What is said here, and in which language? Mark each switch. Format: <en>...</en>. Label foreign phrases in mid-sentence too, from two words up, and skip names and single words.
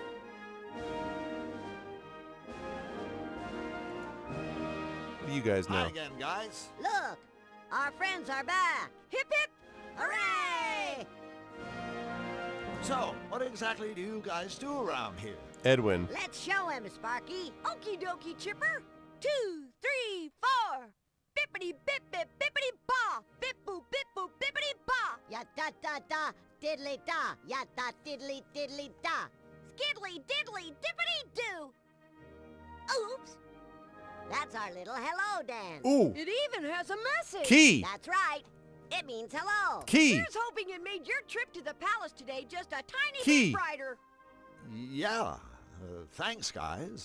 <en>What do you guys know? Hi again, guys. Look, our friends are back. Hip hip, hooray! So, what exactly do you guys do around here? Edwin. Let's show him, Sparky. Okie dokie, Chipper. 2, 3, 4. Bippity bip bip bippity ba. Bip boop bip boop bippity ba. Ya da da da diddly da. Ya da diddly diddly da. Skiddly diddly dippity doo. Oops. That's our little hello dance. Ooh. It even has a message. Key. That's right. It means hello. Key. Here's hoping it made your trip to the palace today just a tiny Key. bit brighter. Yeah. Thanks, guys.</en>